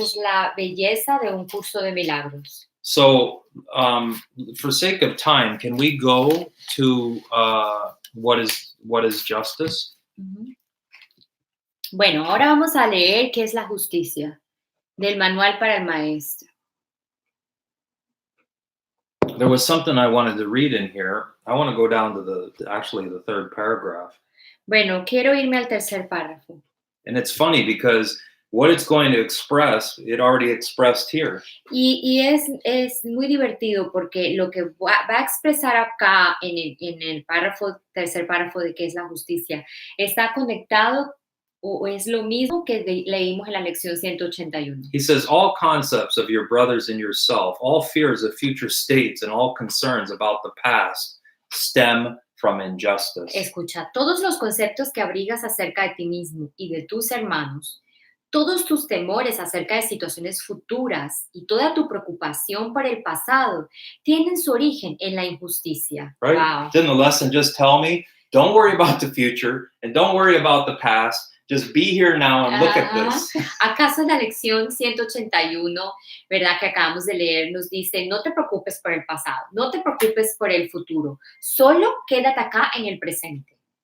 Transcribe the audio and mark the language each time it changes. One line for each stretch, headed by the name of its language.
Spanish: es la belleza de un curso de milagros.
English: So, for sake of time, can we go to what is justice? Ujú.
Spanish: Bueno, ahora vamos a leer qué es la justicia del manual para el maestro.
English: There was something I wanted to read in here. I want to go down to the third paragraph.
Spanish: Bueno, quiero irme al tercer párrafo.
English: And it's funny because what it's going to express, it already expressed here.
Spanish: Y es muy divertido porque lo que va a expresar acá en el tercer párrafo de qué es la justicia, está conectado o es lo mismo que leímos en la lección 181.
English: He says, all concepts of your brothers and yourself, all fears of future states, and all concerns about the past stem from injustice.
Spanish: Escucha, todos los conceptos que abrigas acerca de ti mismo y de tus hermanos, todos tus temores acerca de situaciones futuras y toda tu preocupación por el pasado tienen su origen en la injusticia.
English: Right? Wow. Didn't the lesson just tell me, don't worry about the future and don't worry about the past. Just be here now and look at this.
Spanish: ¿Acaso la lección 181, verdad, que acabamos de leer, nos dice, no te preocupes por el pasado, no te preocupes por el futuro, solo quédate acá en el presente?